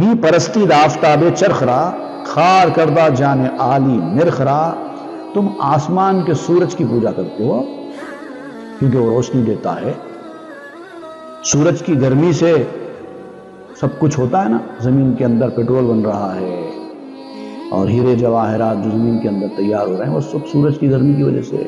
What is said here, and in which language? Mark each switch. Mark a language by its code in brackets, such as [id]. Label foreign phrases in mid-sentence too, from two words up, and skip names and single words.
[fa] می پرستی آفتاب چرخ را، خار کردہ جان عالی مرخ را۔ [ur] تم آسمان کے سورج کی پوجا کرتے ہو کیونکہ وہ روشنی دیتا ہے۔ سورج کی گرمی سے سب کچھ ہوتا ہے نا، زمین کے اندر پیٹرول بن رہا ہے اور ہیرے جواہرات جو زمین کے اندر تیار ہو رہے ہیں وہ سب سورج کی گرمی کی وجہ سے۔